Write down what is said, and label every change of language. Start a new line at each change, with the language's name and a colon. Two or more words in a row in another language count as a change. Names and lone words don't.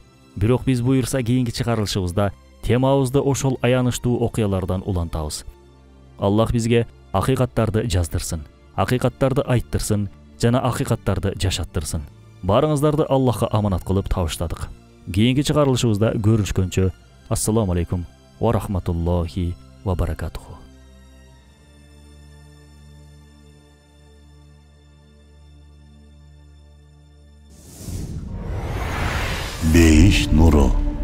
Kyrgyz: Бирок биз буйрса кийинки чыгарылышыбызда темабызды ошол аянычтуу окуялардан улантабыз. Аллах бизге акыйкаттарды жаздырсын, акыйкаттарды айттырсын жана акыйкаттарды жашаттырсын. Барыңыздарды Аллахка аманат кылып табыштадык. Кийинки чыгарылышыбызда көрүшкөнчө,
Arabic: السلام عليكم ورحمة الله وبركاته.
Kyrgyz: Beyiş nuru.